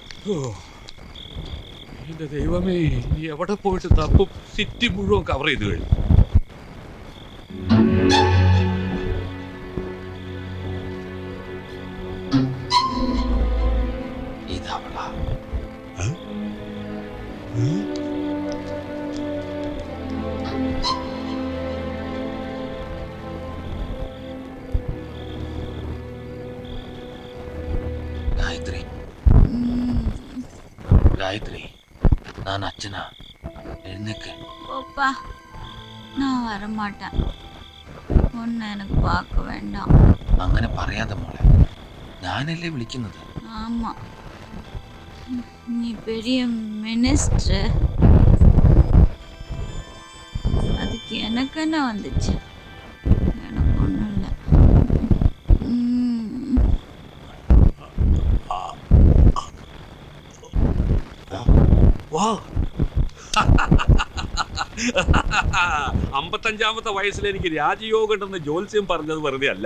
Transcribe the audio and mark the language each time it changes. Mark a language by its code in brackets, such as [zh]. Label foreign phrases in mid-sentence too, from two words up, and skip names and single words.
[ml] എന്റെ ദൈവമേ, എവിടെ പോയിട്ട് തപ്പും? സിറ്റി മുഴുവൻ കവർ ചെയ്ത് കഴിഞ്ഞു. ഇതവളാ. [ta] காயத்ரி காயத்ரி, நான் அச்சனா, எழுந்துக்கு. போப்பா, நான் வரமாட்டேன். ஒன்னு எனக்கு பார்க்க வேண்டாம். [ml] അങ്ങനെ പറയാതെ മോളെ, ഞാനല്ലേ വിളിക്കുന്നത്. [ta] ஆமா, நீ பெரிய மினிஸ்டர். அதுக்கு எனக்கு என்ன வந்துச்சு? எனக்கு ஒன்றும் இல்லை. [ml] വാ. 55-ാമത്തെ വയസ്സിൽ എനിക്ക് രാജയോഗം ഉണ്ടെന്ന് ജോത്സ്യം പറഞ്ഞത് വെറുതെ അല്ല.